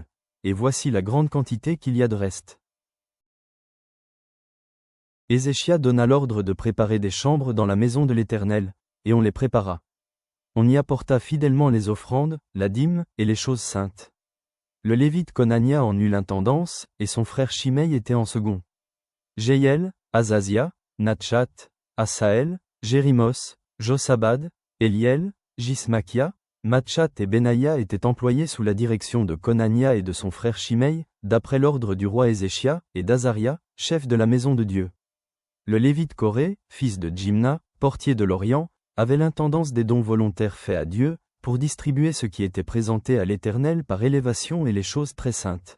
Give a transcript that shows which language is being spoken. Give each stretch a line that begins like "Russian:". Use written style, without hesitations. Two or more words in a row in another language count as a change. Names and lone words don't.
French: Et voici la grande quantité qu'il y a de reste. Ézéchia donna l'ordre de préparer des chambres dans la maison de l'Éternel, et on les prépara. On y apporta fidèlement les offrandes, la dîme, et les choses saintes. Le Lévite Conania en eut l'intendance, et son frère Shimei était en second. Jéhiel, Azazia, Natchat, Asaël, Jérimoth, Josabad, Eliel, Jismakia, Matchat et Benaïa étaient employés sous la direction de Conania et de son frère Shimei, d'après l'ordre du roi Ézéchia, et d'Azaria, chef de la maison de Dieu. Le Lévite Coré, fils de Jimna, portier de l'Orient, avait l'intendance des dons volontaires faits à Dieu, pour distribuer ce qui était présenté à l'Éternel par élévation et les choses très saintes.